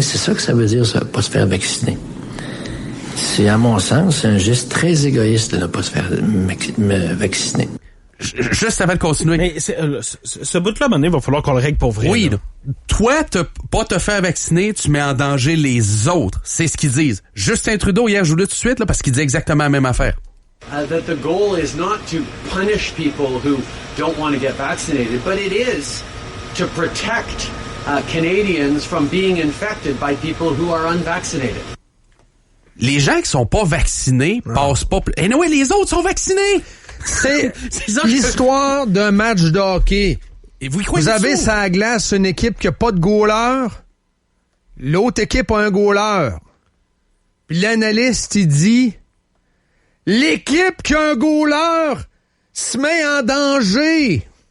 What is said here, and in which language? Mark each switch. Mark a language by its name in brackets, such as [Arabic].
[French] C'est ça que ça veut dire, ça, pas se faire vacciner. C'est, à mon sens, un geste très égoïste de ne pas se faire vacciner. Juste avant de continuer. Mais ce bout-là, à un moment donné, il va falloir qu'on le règle pour vrai. Oui, là. Toi, pas te faire vacciner, tu mets en danger les autres. C'est ce qu'ils disent. Justin Trudeau, hier, je vous le dis tout de suite, là, parce qu'il dit exactement la même affaire. [English] That the goal is not to punish people who don't want to get vaccinated, but it is to protect Canadians from being infected by people who are unvaccinated. [French] Les gens qui sont pas vaccinés passent pas... Et anyway, les autres sont vaccinés! C'est l'histoire d'un match de hockey. Et vous avez sur la glace une équipe qui a pas de goaler, l'autre équipe a un goaler. Puis l'analyste, il dit... L'équipe qui a un goaler se met en danger.